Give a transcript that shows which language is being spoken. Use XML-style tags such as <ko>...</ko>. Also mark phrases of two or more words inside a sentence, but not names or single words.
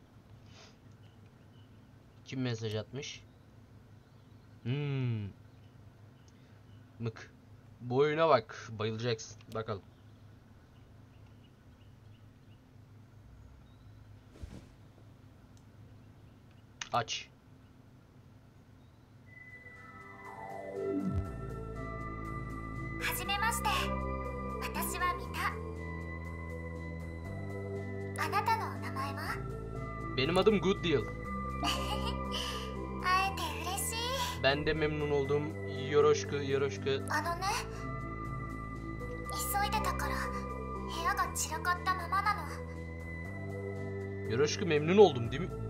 <tr>Kim mesaj atmış? Mık. Bu oyuna bak, bayılacaksın. Bakalım. Aç.</tr> <ja>はじめまして. 私はミタ. あなたの名前は?</ja> <tr>Benim adım Good Deal.</tr> <ja>会えて嬉しい.</ja> <tr>Ben de memnun oldum.</tr> <ja>よろしく、よろしく.</ja> <tr>Ne?</tr> <ja>急いでたから部屋が散らかったままなの.</ja> <tr>Yoroshku memnun oldum değil mi?</tr>